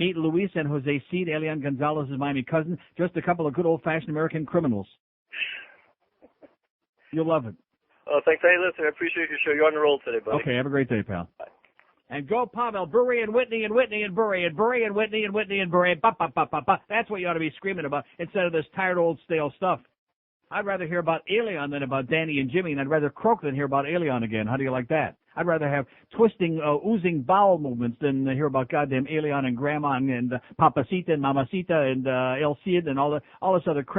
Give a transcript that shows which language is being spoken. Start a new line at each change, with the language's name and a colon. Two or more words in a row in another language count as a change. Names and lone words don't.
English: Meet Luis and Jose Cid, Elian Gonzalez's Miami cousin. Just a couple of good old-fashioned American criminals. You'll love it. Oh, thanks. Hey, listen, I appreciate your show. You're on the roll today, buddy. Okay, have a great day, pal. Bye. And go Pavel Bure and Whitney and Whitney and Bure and Bure and Whitney and Whitney and Bure. Ba, ba, ba, ba, ba. That's what you ought to be screaming about instead of this tired old stale stuff. I'd rather hear about Elian than about Danny and Jimmy, and I'd rather croak than hear about Elian again. How do you like that? I'd rather have twisting, oozing bowel movements than hear about goddamn Elian and Grandma and Papacita and Mamacita and El Cid and all this other crap.